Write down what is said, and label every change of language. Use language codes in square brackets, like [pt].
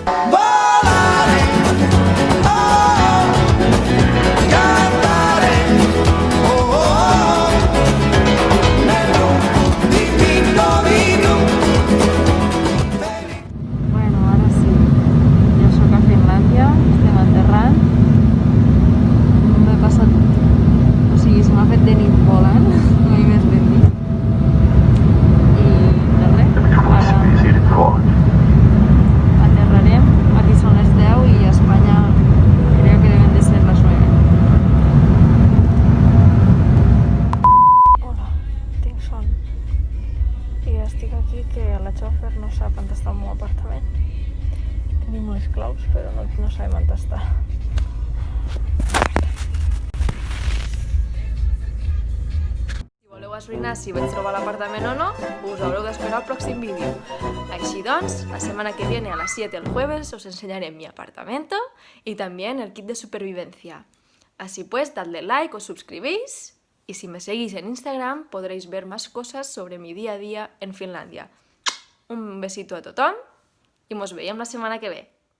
[it] Volare, cantare, nel divino vino. [ca] Bueno, ara sí. Jo sóc a Finlàndia, estem aterrant. M'he passat... O sigui, se m'ha fet de nit volant, mai més ben dit. I de res, ara aterrarem. Aquí són les 10 i a Espanya [es] creo que deben de ser [ca] les 9. Hola, tinc son. I estic aquí que la xòfer no sap on està el meu apartament. Tenim les claus, però no sabem on està. Si voleu esbrinar si vaig trobar l'apartament o no, us haureu d'esperar al pròxim vídeo. Així doncs, [es] la semana que viene a las 7 el jueves os enseñaré mi apartamento y también el kit de supervivencia. Así pues, dadle like, os suscribís y si me seguís en Instagram podréis ver más cosas sobre mi día a día en Finlàndia. Un besito [ca] a tothom i mos veiem la setmana que ve.